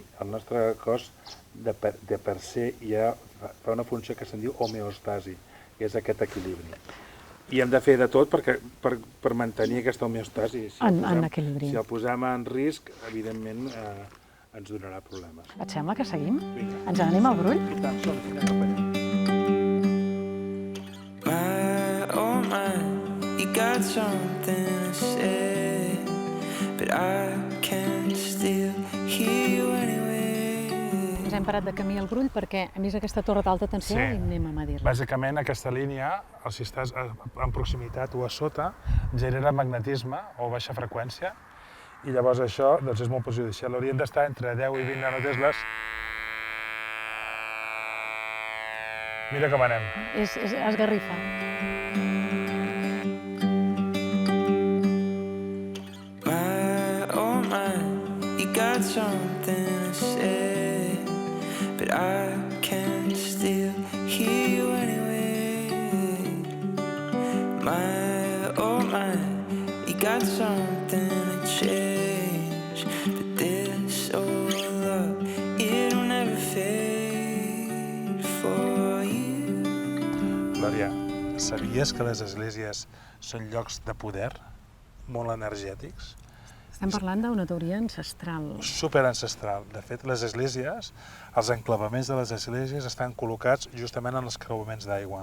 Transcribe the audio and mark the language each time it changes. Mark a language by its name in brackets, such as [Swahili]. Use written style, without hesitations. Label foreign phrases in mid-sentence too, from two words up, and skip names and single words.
[Catalan] El nostre cos, de per se, ja fa una funció que se'n diu homeostasi, que és aquest equilibri. I hem de fer de tot per mantenir aquesta homeostasi. En equilibri. Si el posem en risc, evidentment ens donarà problemes. Et sembla que seguim? Ens anem al Brull? I tant, som-hi, anem cap allà. [English] Oh my, you got something to say, but I can't still hear you anyway. [Catalan] Ens hem parat de camí al Brull perquè hem vist aquesta torre d'alta tensió i anem a medir-la. Bàsicament, aquesta línia, si estàs en proximitat o a sota, genera magnetisme o baixa freqüència I llavors això doncs és molt perjudicial. Haurien d'estar entre 10 i 20 nanotesles. Mira com anem. És esgarrifa. [English] Oh my, you got something to say, but I can still hear you anyway. Oh my, you got something to change, but this old love, it'll never fade for you. [Catalan] Glòria, sabies que les esglésies són llocs de poder, molt energètics? Estem parlant d'una teoria ancestral. Super ancestral. De fet, les esglésies, els enclavaments de les esglésies estan col·locats justament en els creuaments d'aigua.